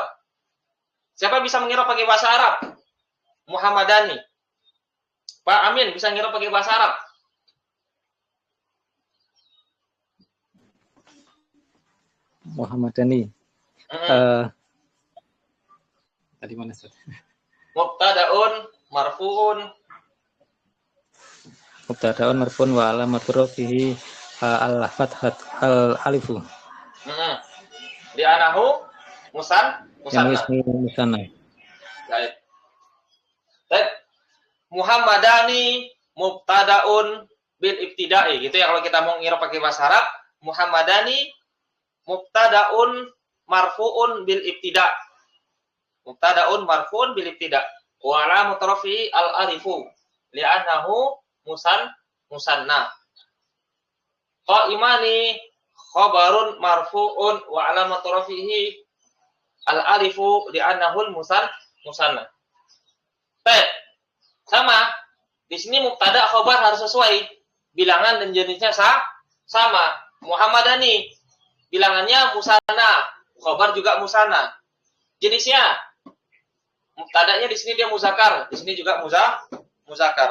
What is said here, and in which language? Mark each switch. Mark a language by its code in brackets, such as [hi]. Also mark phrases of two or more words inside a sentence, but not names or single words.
[id] Siapa bisa mengira pakai bahasa Arab? Muhammadani. Pak Amin bisa ngira pakai bahasa Arab? Muhammadani. Tadi mana Ustaz? [ar] مبتدأ مرفوع. مبتدأ مرفوع وعلامة رفعه الفتحة الألف. لأنه مثنى. Musanna. [id] Baik. [ar] محمدان مبتدأ بالابتداء, [id] gitu ya kalau kita mau ngira pakai bahasa Arab. [ar] محمدان مبتدأ مرفوع بالابتداء'. مبتدأ مرفوع بالابتداء'. وعلامة رفعه الألف لأنه مثنى. قائمان خبر مرفوع وعلامة رفعه الألف لأنه مثنى. [id] Baik. Sama. Di sini [ar] مبتدأ خبر [id] harus sesuai. Bilangan dan jenisnya sama. Muhammadani bilangannya musanna, khabar juga musanna. Jenisnya mubtadanya di sini dia muzakkar, di sini juga muzakkar.